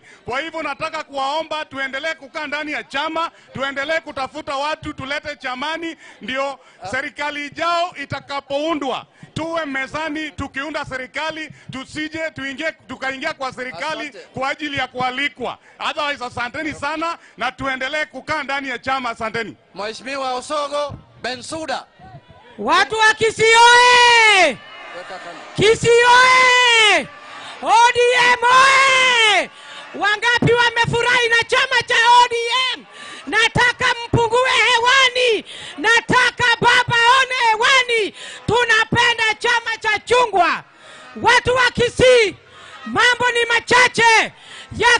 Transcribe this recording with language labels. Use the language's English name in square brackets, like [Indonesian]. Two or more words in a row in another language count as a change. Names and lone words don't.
[Swahili] Kwa hivyo nataka kuwaomba tuendelee kukaa ndani ya chama, tuendelee kutafuta watu tulete chamani, ndio serikali ijao itakapoundwa tuwe mezani tukiunda serikali, tusije tukaingia kwa serikali kwa ajili ya kualikwa. Otherwise, asanteni sana na tuendelee kukaa ndani ya chama. Asanteni. Mheshimiwa Osogo Bensuda. Watu wa Kisii oye! Kisii oye! ODM oye! Wangapi wamefurahi na chama cha ODM? Nataka mpungue hewani, nataka baba one hewani. Tunapenda chama cha chungwa. Watu wa Kisii, mambo ni machache.